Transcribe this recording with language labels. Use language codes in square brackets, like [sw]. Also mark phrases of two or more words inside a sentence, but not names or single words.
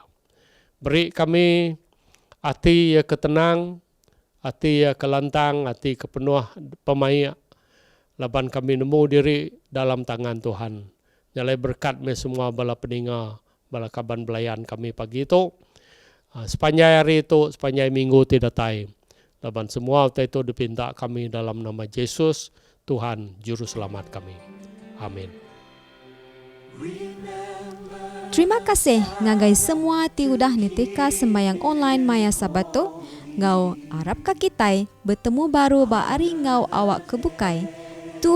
[iba] Beri kami hati ya ketenang, hati ya kelantang, hati kepenuh pemaya. Laban kami nemu diri dalam tangan Tuhan. Nyalai berkat me semua bala peninga, bala kaban belayan kami pagi itu. Sepanjang hari itu, sepanjang minggu tidak tai. Laban semua itu dipinta kami dalam nama Yesus Tuhan Juru Selamat kami. Amin. Terima kasih ngagai semua ti udah nitika sembayang online Maya Sabato. Ngau Arab ka kitai bertemu baru ba ari ngau awak kebukai.